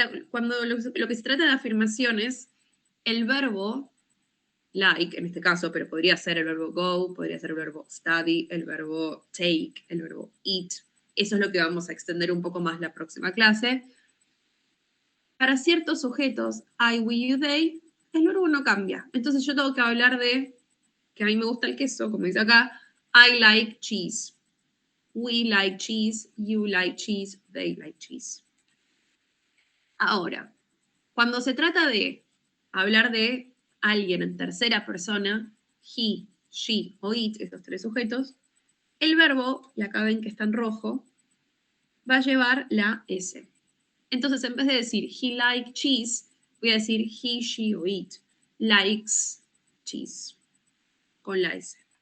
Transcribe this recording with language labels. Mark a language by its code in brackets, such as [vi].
[es] Cuando lo que se trata de afirmaciones, el verbo like, en este caso, pero podría ser el verbo go, podría ser el verbo study, el verbo take, el verbo eat. Eso es lo que vamos a extender un poco más la próxima clase. Para ciertos sujetos, I, we, you, they, el verbo no cambia. Entonces yo tengo que hablar de que a mí me gusta el queso, como dice acá, [en] I like cheese. We like cheese, you like cheese, they like cheese. [es] Ahora, cuando se trata de hablar de alguien en tercera persona, he, she o it, estos tres sujetos, el verbo, y acá ven que está en rojo, va a llevar la S. Entonces, en vez de decir [en] he likes cheese, [es] voy a decir he, she o it [en] likes cheese, [es] con la S.